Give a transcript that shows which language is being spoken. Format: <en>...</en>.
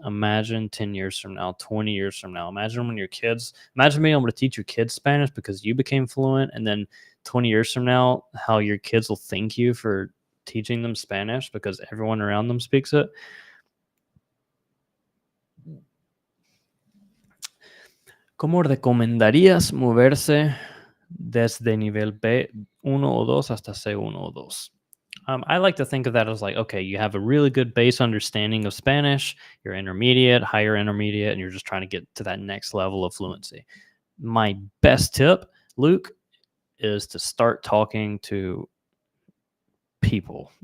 <en>Imagine 10 years from now, 20 years from now. Imagine when your kids, imagine being able to teach your kids Spanish because you became fluent, and then 20 years from now, how your kids will thank you for teaching them Spanish because everyone around them speaks it.</en> <es>¿Cómo recomendarías moverse desde nivel B1 o 2 hasta C1 o 2?</es> <en>I like to think of that as like, okay, you have a really good base understanding of Spanish, you're intermediate, higher intermediate, and you're just trying to get to that next level of fluency. My best tip, Luke, is to start talking to people.</en>